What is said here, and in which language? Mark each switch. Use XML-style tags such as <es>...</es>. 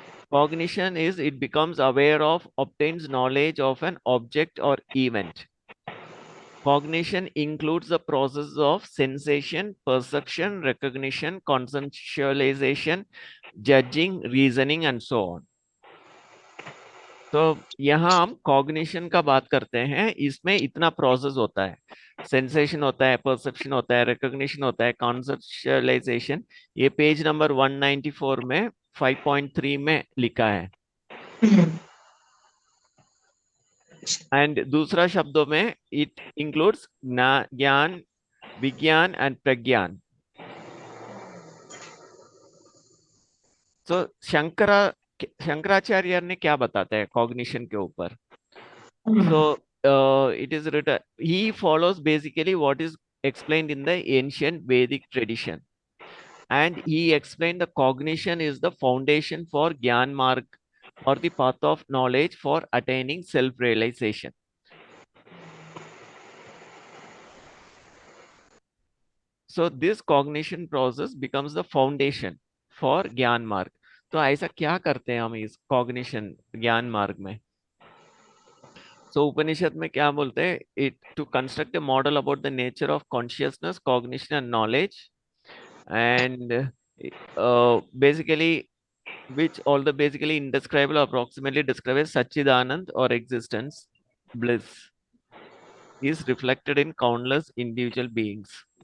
<en>Cognition is it becomes aware of, obtains knowledge of an object or event. Cognition includes the process of sensation, perception, recognition, conceptualization, judging, reasoning, and so on.</en> <hi>तो यहाँ हम cognition का बात करते हैं. इसमें इतना process होता है, सेंसेशन होता है, परसेप्शन होता है, रिकॉग्निशन होता है, कॉन्सेप्चुअलाइजेशन. ये पेज नंबर 194 में 5.3 में लिखा है. एंड दूसरा शब्दों में</hi> <en>it includes</en> <hi>ज्ञान, विज्ञान एंड प्रज्ञान. तो शंकराचार्य ने क्या बताते हैं कॉग्निशन के ऊपर?</hi> <en>So it is written, he follows basically what is explained in the ancient Vedic tradition. And he explained the cognition is the foundation for Gyan Marg, or the path of knowledge for attaining self-realization. So this cognition process becomes the foundation for Gyan Marg.</en> <hi>तो ऐसा क्या करते हैं हम इस cognition ज्ञान मार्ग में?</hi> <en>so</en> <hi>उपनिषद में क्या बोलते हैं,</hi> <en>It to construct a model about the nature of consciousness, cognition and knowledge, and basically which all the basically indescribable approximately describe as Sachidanand or existence, bliss, is reflected in countless individual beings.</en>